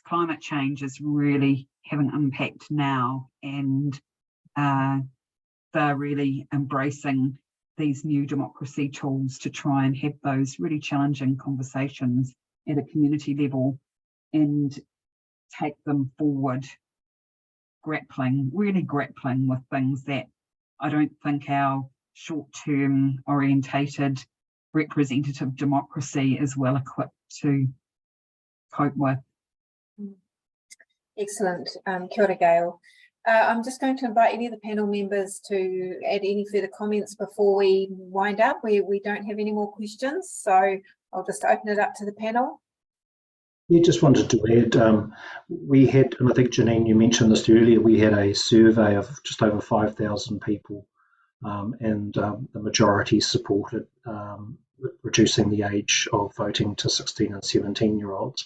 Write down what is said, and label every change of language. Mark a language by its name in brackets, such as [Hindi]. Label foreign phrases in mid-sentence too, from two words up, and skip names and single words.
[English] Climate change is really having impact now, and they're really embracing these new democracy tools to try and have those really challenging conversations at a community level and take them forward, really grappling with things that I don't think our short-term orientated representative democracy is well equipped to cope with. Excellent. [Māori] Kia ora, Gail. [English] I'm just going to invite any of the panel members to add any further comments before we wind up. We don't have any more questions, so I'll just open it up to the panel. Yeah, just wanted to add, we had, and I think Janine, you mentioned this earlier, we had a survey of just over 5,000 people, and the majority supported reducing the age of voting to 16 and 17-year-olds.